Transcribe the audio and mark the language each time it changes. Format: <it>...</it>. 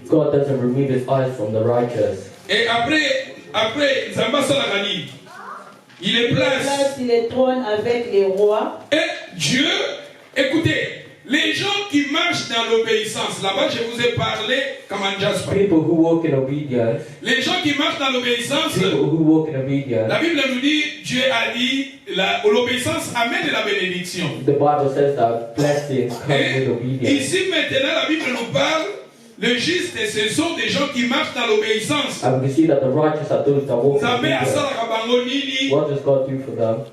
<en>God doesn't remove his eyes from the righteous.</en> <fr>Et après</fr> <ln>Nzambe salaka nini?</ln> <fr>Il est place. Il est trône avec les rois. Et Dieu, écoutez, les gens qui marchent dans l'obéissance, là-bas je vous ai parlé comme un jasper.</fr> <en>People who walk in obedience.</en> <fr>Les gens qui marchent dans l'obéissance,</fr> <en>People who walk in obedience.</en> <fr>la Bible nous dit, Dieu a dit, l'obéissance amène la bénédiction.</fr> <en>The Bible says that blessings come with obedience.</en> <fr>Ici maintenant, la Bible nous parle, le juste, ce sont des gens qui marchent dans l'obéissance.</fr> <en>And we see that the righteous are those that walk in obedience. What does God do for them?</en>